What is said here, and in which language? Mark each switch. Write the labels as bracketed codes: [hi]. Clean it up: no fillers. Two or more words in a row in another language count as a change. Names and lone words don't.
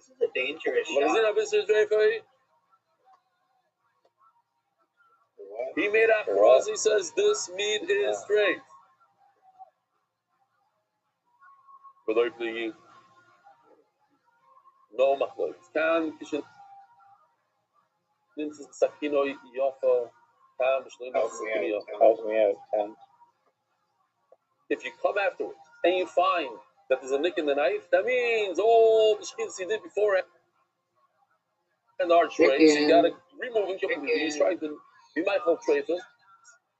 [en] He made after us, he says, this meat is straight. No machloek. Kan kishin nimmt sakino yofa kan Help me out, 10. If you come afterwards and you find that there's a nick in the knife, that means all the shkins he did before and are traits. You gotta remove them completely. He's trying to be mindful of traitors.